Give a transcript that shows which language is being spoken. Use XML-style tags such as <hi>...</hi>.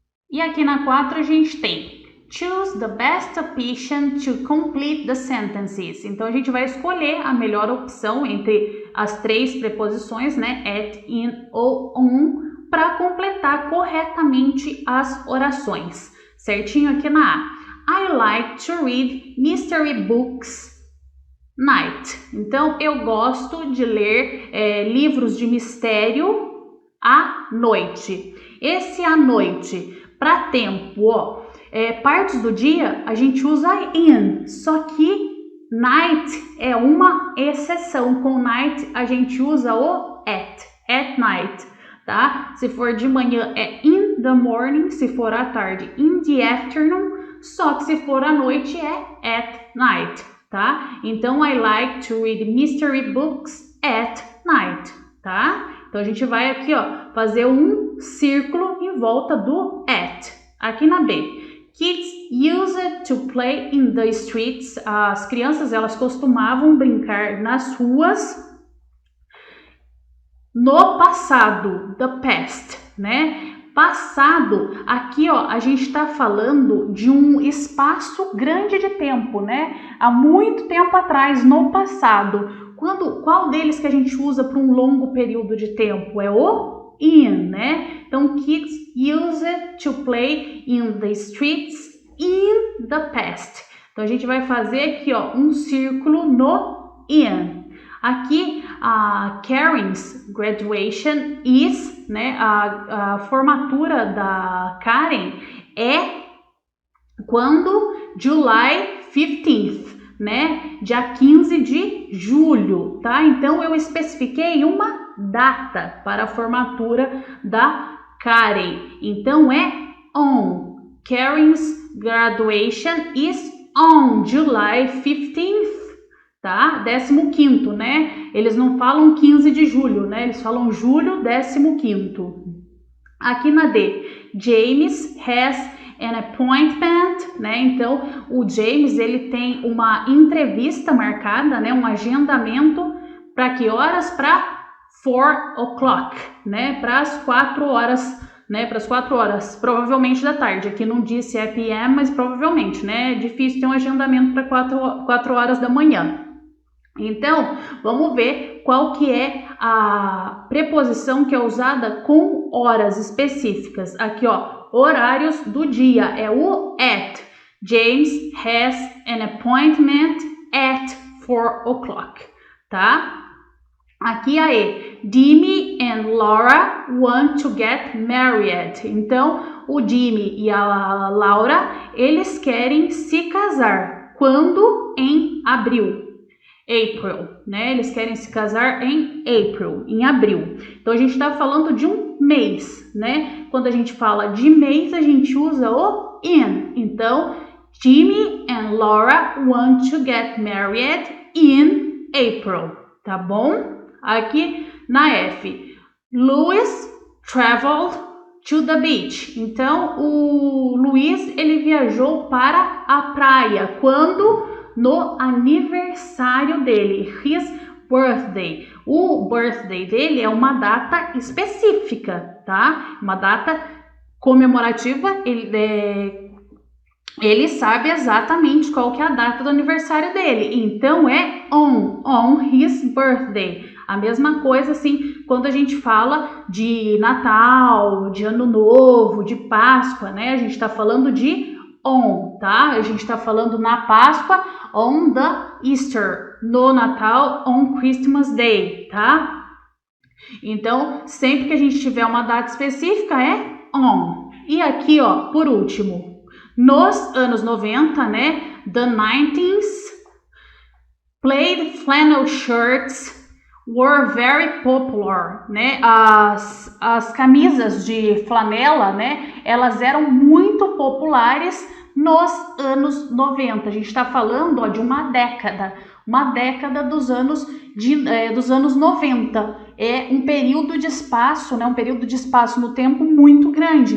<pt>E aqui na 4 a gente tem</pt> <en>choose the best option to complete the sentences.</en> <pt>Então, a gente vai escolher a melhor opção entre as 3 preposições, né? At, in ou on, para completar corretamente as orações. Certinho aqui na A.</pt> <en>I like to read mystery books night.</en> <pt>Então, eu gosto de ler livros de mistério à noite. Esse à noite, para tempo, ó, partes do dia a gente usa in, só que night é uma exceção. Com night a gente usa o</pt> <en>at night,</en> <pt>tá? Se for de manhã é</pt> <en>in the morning,</en> <pt>se for à tarde</pt> <en>in the afternoon,</en> <pt>só que se for à noite é</pt> <en>at night,</en> <pt>tá?</pt> <en>Então, I like to read mystery books at night, tá?</en> <pt>Então, a gente vai aqui, ó, fazer um círculo em volta do at. Aqui na B.</pt> <en>Kids use it to play in the streets.</en> <pt>As crianças, elas costumavam brincar nas ruas no passado,</pt> <en>the past,</en> <pt>né? Passado, aqui ó, a gente está falando de um espaço grande de tempo, né? Há muito tempo atrás, no passado. Qual deles que a gente usa para um longo período de tempo? É o in, né?</pt> <en>Então, kids use it to play in the streets in the past.</en> <pt>Então, a gente vai fazer aqui ó, um círculo no in. Aqui, a</pt> <en>Karen's graduation is,</en> <pt>né, a formatura da Karen é quando?</pt> <en>July 15th,</en> <pt>né, dia 15 de julho, tá? Então, eu especifiquei uma data para a formatura da Karen. Então, é on.</pt> <en>Karen's graduation is on July 15th.</en> <pt>Tá? 15º, né? Eles não falam 15 de julho, né? Eles falam julho 15º. Aqui na D,</pt> <en>James has an appointment,</en> <pt>né? Então, o James, ele tem uma entrevista marcada, né? Um agendamento para que horas? Para</pt> <en>4 o'clock,</en> <pt>né? Para as 4 horas, né? Para as 4 horas, provavelmente da tarde. Aqui não disse é PM, mas provavelmente, né? É difícil ter um agendamento para 4 horas da manhã. Então, vamos ver qual que é a preposição que é usada com horas específicas. Aqui, ó, horários do dia, é o at.</pt> <en>James has an appointment at 4 o'clock, tá?</en> <pt>Aqui a E.</pt> <en>Jimmy and Laura want to get married.</en> <pt>Então, o Jimmy e a Laura, eles querem se casar. Quando? Em abril. April, né? Eles querem se casar em April, em abril. Então, a gente está falando de um mês, né? Quando a gente fala de mês, a gente usa o in.</pt> <en>Então, Jimmy and Laura want to get married in April, tá bom?</en> <pt>Aqui na F,</pt> <en>Louis traveled to the beach.</en> <pt>Então, o Luiz, ele viajou para a praia. Quando? No aniversário dele,</pt> <en>his birthday.</en> <pt>O birthday dele é uma data específica, tá? Uma data comemorativa, ele sabe exatamente qual que é a data do aniversário dele.</pt> <en>Então, é on his birthday.</en> <pt>A mesma coisa, assim, quando a gente fala de Natal, de Ano Novo, de Páscoa, né? A gente está falando de on, tá? A gente está falando na Páscoa,</pt> <en>on the Easter.</en> <pt>No Natal,</pt> <en>on Christmas Day,</en> <pt>tá? Então, sempre que a gente tiver uma data específica, é on. E aqui, ó, por último, nos anos 90, né?</pt> <en>The 90s, plaid flannel shirts were very popular, né?</en> <pt>As camisas de flanela, né? Elas eram muito populares nos anos 90. A gente está falando, ó, de uma década dos anos, dos anos 90. É um período de espaço, né? Um período de espaço no tempo muito grande.</pt>